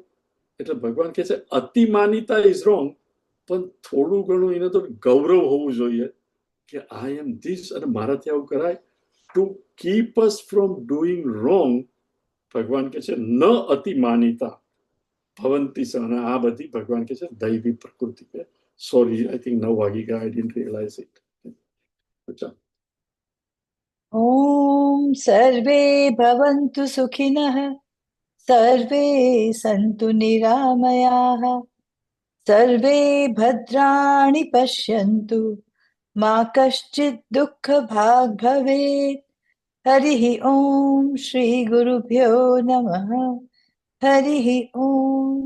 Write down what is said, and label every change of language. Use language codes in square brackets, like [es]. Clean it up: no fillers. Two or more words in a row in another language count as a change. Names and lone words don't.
[gu] એટલે ભગવાન કહે છે અતિમાનિતા [en] is wrong, [gu] પણ થોડું ઘણું એને તો ગૌરવ હોવું જોઈએ કે [en] I am this [gu] અને મારાથી આવું કરાય. [en] to keep us from doing wrong, [gu] ભગવાન કહે છે [sa] न अतिमानिता भवन्ति [gu] સ, અને આ બધી ભગવાન કહે છે દૈવી પ્રકૃતિ. [en] કે sorry, I think 9 [gu] વાગી ગયા, [en] I didn't realize it. [gu] અચ્છા, [sa] ॐ सर्वे भवन्तु सुखिनः सर्वे सन्तु निरामयाः सर्वे भद्राणि पश्यन्तु मा कश्चित् दुःखभाग् भवेत् हरिः ॐ श्रीगुरुभ्यो नमः हरिः ॐ